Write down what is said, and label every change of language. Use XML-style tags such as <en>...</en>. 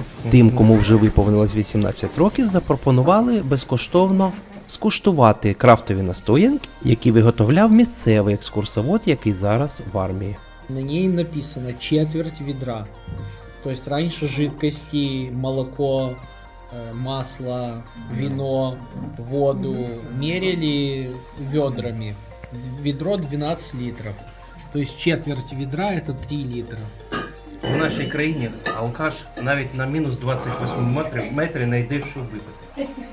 <uk>Тим, кому вже виповнилось 18 років, запропонували безкоштовно скуштувати крафтові настоянки, які виготовляв місцевий екскурсовод, який зараз в армії.</uk> <ru>На ней написано четверть ведра. То есть раньше жидкости, молоко, масло, вино, воду мерили ведрами. Ведро 12 литров. То есть четверть ведра это 3 литра.</ru> <uk>В нашій країні алкаш навіть на мінус 28 метрі не йде, що випити.</uk>